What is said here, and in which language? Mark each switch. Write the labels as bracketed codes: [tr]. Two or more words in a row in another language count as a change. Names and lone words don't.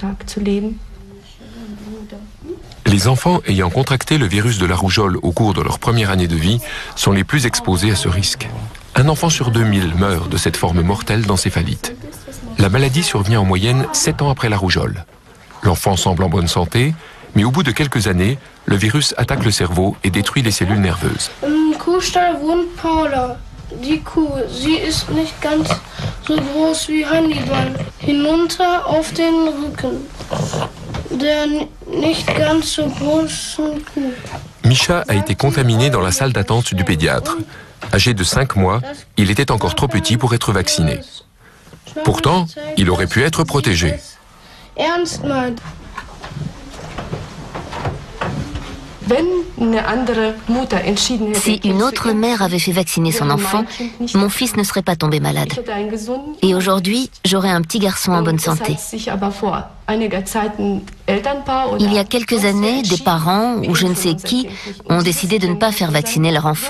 [fr] Les enfants ayant contracté le virus de la rougeole au cours de leur première année de vie sont les plus exposés à ce risque. Un enfant sur 2000 meurt de cette forme mortelle d'encéphalite. La maladie survient en moyenne 7 ans après la rougeole. L'enfant semble en bonne santé, mais au bout de quelques années, le virus attaque le cerveau et détruit les cellules nerveuses. [de] Im Kuhstall wohnt Paula. Die Kuh, sie ist nicht ganz so groß wie Hannibal. Hinunter auf den Rücken der nicht ganz so großen Kuh. [fr] Misha a été contaminé dans la salle d'attente du pédiatre. Âgé de 5 mois, il était encore trop petit pour être vacciné. Pourtant, il aurait pu être protégé. [de] Ernst meint. [fr] Si une autre mère avait fait vacciner son enfant, mon fils ne serait pas tombé malade. Et aujourd'hui, j'aurais un petit garçon en bonne santé. Il y a quelques années, des parents, ou je ne sais qui, ont décidé de ne pas faire vacciner leur enfant.